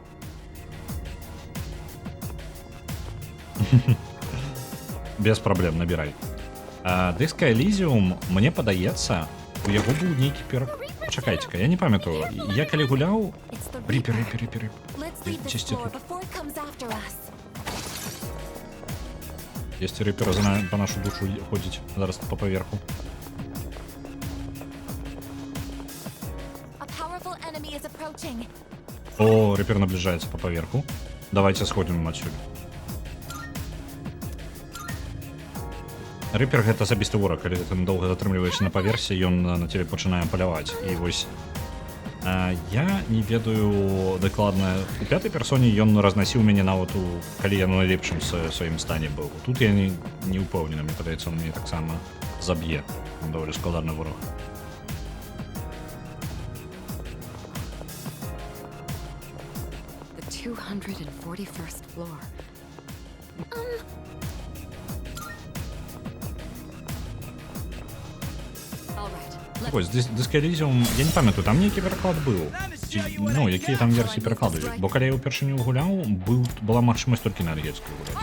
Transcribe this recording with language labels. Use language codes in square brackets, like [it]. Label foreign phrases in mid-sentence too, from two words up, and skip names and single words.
[be] Без праблем, набірай. Disco Elysium, мне падаецца, у яго быў нейкі Чакайце-ка, я не памятаю. Я калі гуляў... Рипер. [ru] Чисти тут. Есть рипер по нашу душу ходить. [uk] Зараз по поверху. [ru] О, рипер наближается [uk] по поверху. [ru] Давайте сходим отсюда. [be] Рипер гэта асабісты вораг, калі ты доўга затрымліваешся на паверсе, ён на цябе пачынае паляваць. І вось я не ведаю дакладна, у пятай персоне ён разнасіў мяне нават калі я на найлепшым сваім стане быў. Тут я не ўпэўнены, мне падаецца, он мяне таксама заб'е. Он даволі складаны вораг. [en] The 241st floor. [be] Ось, Disco Elysium, я не памятаю, там нейкі пераклад быў. Ну, якія там версіі перакладу. Бо калі я ўпершыню гуляў, была магчымасць толькі на ангельскую гуляць.